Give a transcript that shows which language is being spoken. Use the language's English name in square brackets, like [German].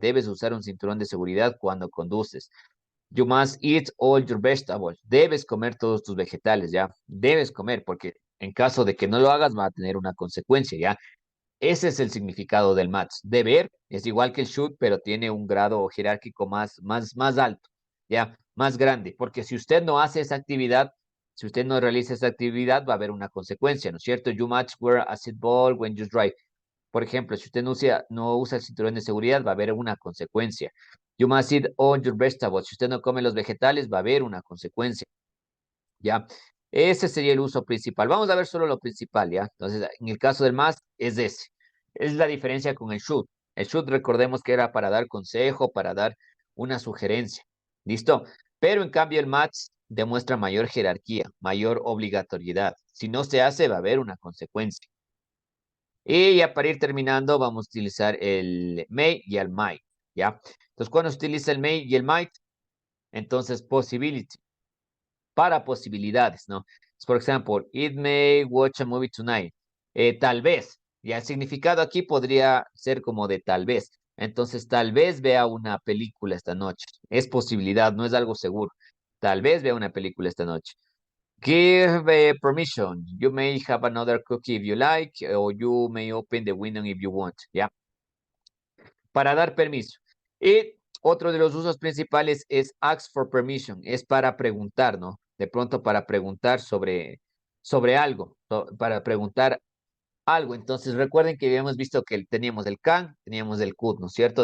[Spanish] Debes usar un cinturón de seguridad cuando conduces. [English] You must eat all your vegetables. [Spanish] Debes comer todos tus vegetales, ya. Debes comer, porque en caso de que no lo hagas, va a tener una consecuencia, ya. Ese es el significado del must. Deber es igual que el should, pero tiene un grado jerárquico más alto, ya, más grande, porque si usted no hace esa actividad, si usted no realiza esa actividad, va a haber una consecuencia, ¿no es cierto? [English] You must wear a seatbelt when you drive. [Spanish] Por ejemplo, si usted no usa el cinturón de seguridad, va a haber una consecuencia. [English] You must eat all your vegetables. [Spanish] Si usted no come los vegetales, va a haber una consecuencia. ¿Ya? Ese sería el uso principal. Vamos a ver solo lo principal, ¿ya? Entonces, en el caso del must, es ese. Es la diferencia con el should. El should, recordemos que era para dar consejo, para dar una sugerencia. ¿Listo? Pero en cambio el must demuestra mayor jerarquía, mayor obligatoriedad. Si no se hace, va a haber una consecuencia. Y ya para ir terminando, vamos a utilizar el may y el might, ¿ya? Entonces, cuando se utiliza el may y el might, entonces possibility para posibilidades, ¿no? Por ejemplo, [English] it may watch a movie tonight. [Spanish] Tal vez. Y el significado aquí podría ser como de tal vez. Entonces, tal vez vea una película esta noche. Es posibilidad, no es algo seguro. Tal vez vea una película esta noche. [English] Give permission. You may have another cookie if you like, or you may open the window if you want. [Spanish] ¿Ya? Para dar permiso. Y otro de los usos principales es [English] ask for permission, [Spanish] es para preguntar, ¿no? De pronto para preguntar sobre algo, para preguntar algo. Entonces recuerden que habíamos visto que teníamos el can, teníamos el could, ¿no es cierto?